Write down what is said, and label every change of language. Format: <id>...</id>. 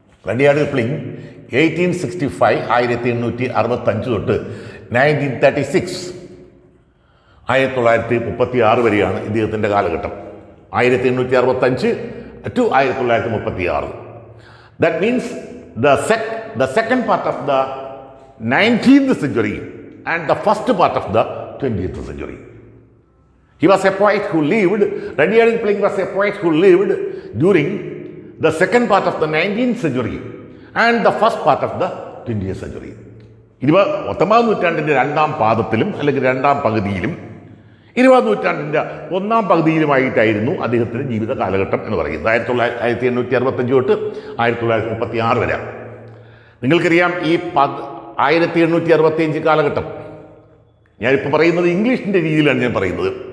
<ml>റഡിയാർഡ് Kipling 1865 1865 തൊട്ട് 1936 1936 വരെയാണ് ഇദ്ദേഹത്തിൻ്റെ കാലഘട്ടം.</ml> <en>1865 to 1936. That means the second part of the 19th century and the first part of the 20th century. He was a poet who lived, Rudyard Kipling was a poet who lived during the second part of the 19th century and the first part of the 20th century.</en> <ml>19ാം നൂറ്റാണ്ടിൻ്റെ രണ്ടാം പാദത്തിലും അല്ലെങ്കിൽ രണ്ടാം പകുതിയിലും 20ാം നൂറ്റാണ്ടിൻ്റെ ഒന്നാം പകുതിയിലുമായിട്ടായിരുന്നു അദ്ദേഹത്തിൻ്റെ ജീവിത കാലഘട്ടം എന്ന് പറയുന്നത്. 1865 തൊട്ട് 1936 വരെ. നിങ്ങൾക്കറിയാം, ഈ 1865 കാലഘട്ടം, ഞാനിപ്പോൾ പറയുന്നത് ഇംഗ്ലീഷിൻ്റെ രീതിയിലാണ് ഞാൻ പറയുന്നത്.</ml>